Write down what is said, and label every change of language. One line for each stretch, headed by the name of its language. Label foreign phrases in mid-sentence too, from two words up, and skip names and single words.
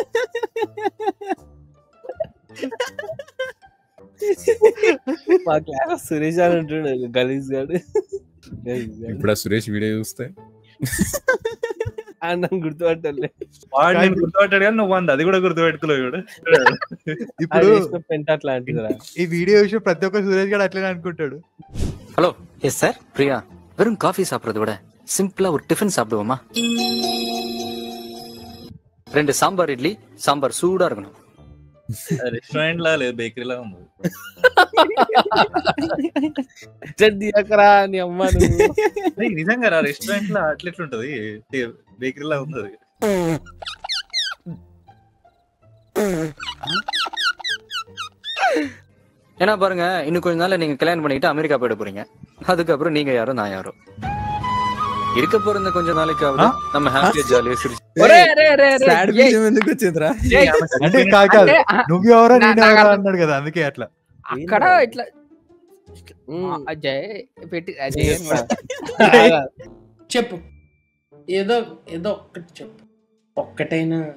Telugu: మా క్లాస్ సురేష్ అని ఉంటుండే గలీజ్ గాడు ఇప్పుడు సురేష్ వీడియో చూస్తే అన్నం గుర్తుపట్టలే వాడు నేను గుర్తుపట్టాడు కానీ నువ్వు అది కూడా గుర్తుపెట్టుకోలేవు ఇప్పుడు పెంట అట్లాంటిదిరా ఈ వీడియో విషయం ప్రతి ఒక్క సురేష్ గారు అట్లనే అనుకుంటాడు.
Tamil: ஹலோ எஸ் சார் பிரியா வெறும் காஃபி சாப்பிட்றத விட சிம்பிளா ஒரு டிஃபன் சாப்பிடுவோமா 2 சாம்பார் இட்லி சாம்பார் சூடா இருக்கணும்.
Telugu: రెస్టారెంట్ లా లేదు బేకరీలా ఉంది. నీ అమ్మ నిజంగా రెస్టారెంట్ లో అట్లెట్లుంటది బేకరీలా ఉంది.
Tamil: ஏன்னா பாருங்க இன்னும் கொஞ்ச நாள்ல நீங்க கல்யாணம் பண்ணிட்டு அமெரிக்கா போயிட போறீங்க. அதுக்கப்புறம் நீங்க யாரோ நான் யாரோ இருக்க போற இந்த கொஞ்ச நாளைக்காவது நம்ம
Telugu: హ్యాపీగా జాలీగా అంటే కాదు నువ్వెవరో నేనెవరో అన్నాడు కదా అందుకే అట్లా అక్కడ ఇట్లా అజయ్ పెట్టి చెప్పు ఏదో ఏదో ఒక్కటి చెప్పు ఒక్కటైనా